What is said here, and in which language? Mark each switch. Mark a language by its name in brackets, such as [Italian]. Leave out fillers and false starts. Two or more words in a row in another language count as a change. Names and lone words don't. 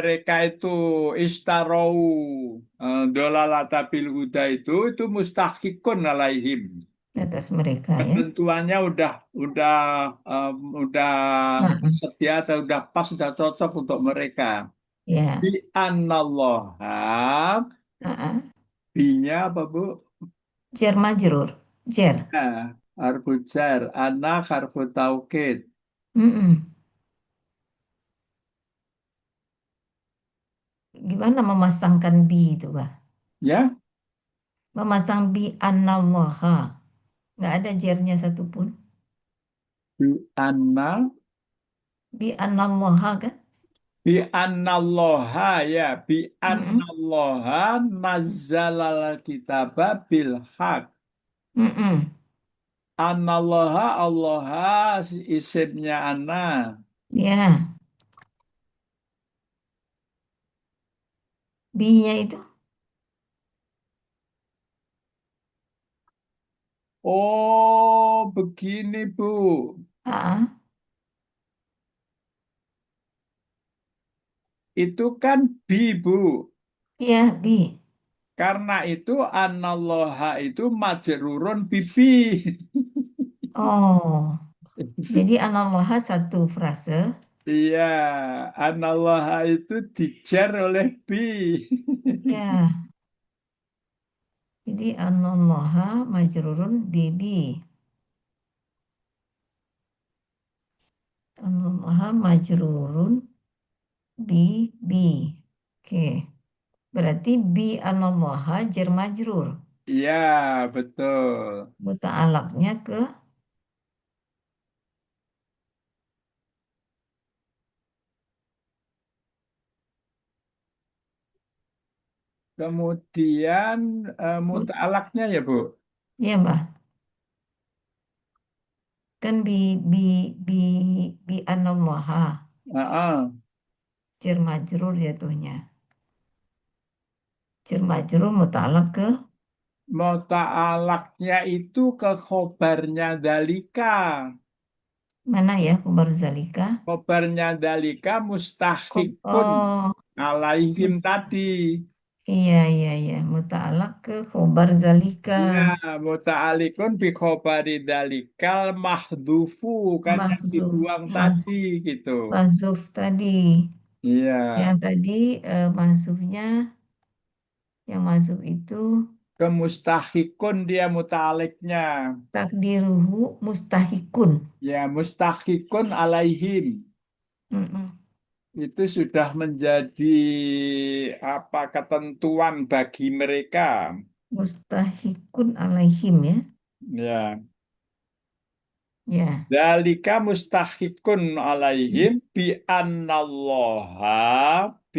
[Indonesian] mereka itu [Arabic] اشتروا الضلالة بالهدى itu مستحق عليهم. [Indonesian] Atas mereka ya. Ketentuannya um, udah Mm-mm. sedia atau udah pas, udah cocok untuk mereka. Di Ya. [Arabic] anallaha, Mm-mm. [Indonesian] binya apa Bu? [Arabic] جار مجرور. جار. [Indonesian] Nah, [Arabic] حرف جر, [Indonesian] anak [Arabic] حرف توكيد. Mm-mm. [Indonesian] Gimana memasangkan bi itu, Pak? Ya, Memasang [Arabic] بأن الله. [Indonesian] Nggak ada jernya satupun. [Arabic] بأن, بأن الله kan? بأن الله يا، ب Mm-mm. أن الله نزل الكتاب بالحق. Mm-mm. أن الله، الله [Indonesian] isimnya ana. Ya, bi-nya itu. Oh, begini Bu. Ah, Itu kan bi Bu. iya, bi. Karena itu anallaha itu [Arabic] مجرور به. [Indonesian] Oh, jadi anallaha satu frase. Iya, anallaha itu dijar oleh bi. Ya, jadi anallaha [Arabic] مجرور به. أن الله مجرور به. [Indonesian] Oke, berarti bi anallaha [Arabic] جار مجرور. [Indonesian] Iya, betul. Muta'alaknya ke Kemudian mut, muta'alaknya ya, Bu. ya Mbak. Kan [Arabic] ب ب بأن الله Heeh. جار مجرور [Indonesian] jatuhnya. [Arabic] جار مجرور [Indonesian] muta'alak ke Muta'alaknya itu ke khobarnya dalika. mana ya [Arabic] خبر ذلك? [Indonesian] Khobarnya [Arabic] ذلك مستحق [Indonesian] Oh, [Arabic] alaihim mus- [Indonesian] tadi. iya iya iya muta'alak ke [Arabic] خبر ذلك. Ya, متعلق بخبر ذلك المحذوف [Indonesian] kan yang Mahzuf dibuang tadi gitu. mahzuf tadi. Iya, Yang tadi mahzufnya yang mahzuf itu kemustahikun dia muta'aliknya. [Arabic] تقديره مستحق. [Indonesian] Ya, [Arabic] مستحق عليهم. Mm-mm. [Indonesian] Itu sudah menjadi apa ketentuan bagi mereka. [Arabic] مستحق عليهم [Indonesian] ya. Ya, Ya. [Arabic] ذلك مستحق عليهم ب